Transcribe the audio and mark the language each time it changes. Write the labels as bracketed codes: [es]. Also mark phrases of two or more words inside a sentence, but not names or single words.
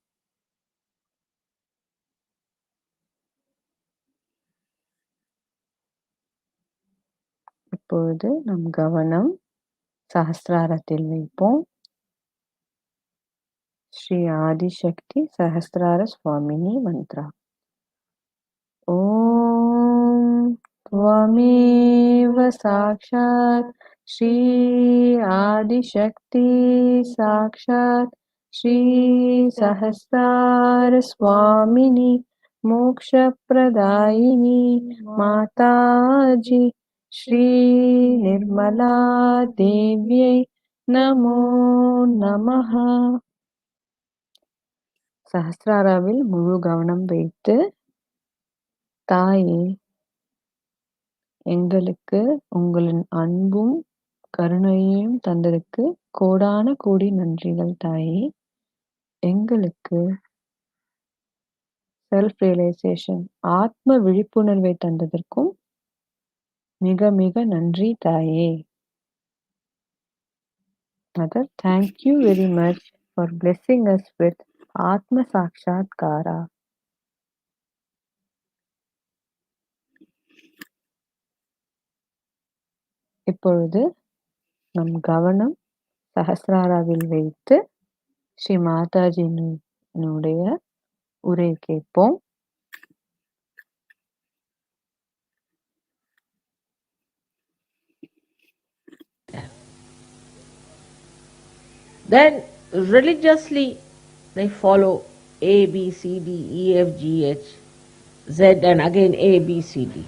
[ta] இப்பொழுது நம் கவனம் சஹஸ்ராரத்தில் வைப்போம். [sa] श्री आदिशक्ति सहस्रार स्वामिनी मन्त्रा. ஓம் त्वमेव साक्षात् श्री आदिशक्ति साक्षात् श्री सहस्रार स्वामिनी मोक्षप्रदायिनी माताजी श्री निर्मला देव्यै नमो नमः. [ta] சஹஸ்ராராவில் முழு கவனம் வைத்து, தாயே, எங்களுக்கு உங்களின் அன்பும் கருணையையும் தந்ததுக்கு கோடான கோடி நன்றிகள் தாயே. எங்களுக்கு [en] self realization [ta] ஆத்ம விழிப்புணர்வை தந்ததற்கும் மிக மிக நன்றி தாயே. [en] Mother, thank you very much for blessing us with Atma Sakshatkara. [ta] இப்பொழுது நம் கவனம் சஹஸ்ராராவில் வைத்து ஸ்ரீ மாதாஜியினுடைய உரை கேட்போம். [en] Then religiously they follow A, B, C, D, E, F, G, H, Z and again A, B, C, D.